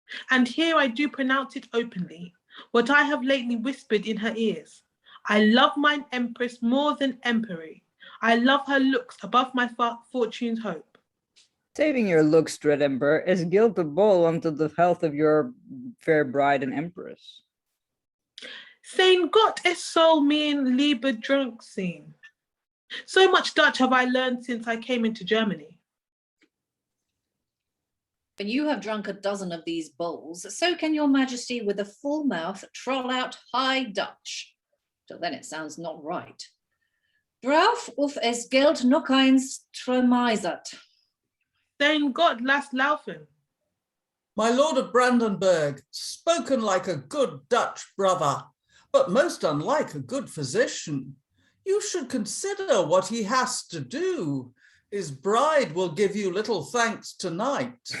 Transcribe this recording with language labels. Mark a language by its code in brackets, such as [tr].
[en] And here I do pronounce it openly, what I have lately whispered in her ears. I love mine empress more than empery. I love her looks above my fortune's hope. Saving your looks, dread emperor, is guilt of bowl unto the health of your fair bride and empress. [de] Sein Gott es soll mein lieber drunk sein. [en] So much Dutch have I learned since I came into Germany. When you have drunk a dozen of these bowls, so can your majesty with a full mouth troll out High Dutch. Till then it sounds not right. [de] Drauf auf es Geld noch eins tremeisert. Sein Gott lass laufen. [en] My lord of Brandenburg, spoken like a good Dutch brother, but most unlike a good physician. You should consider what he has to do. His bride will give you little thanks tonight.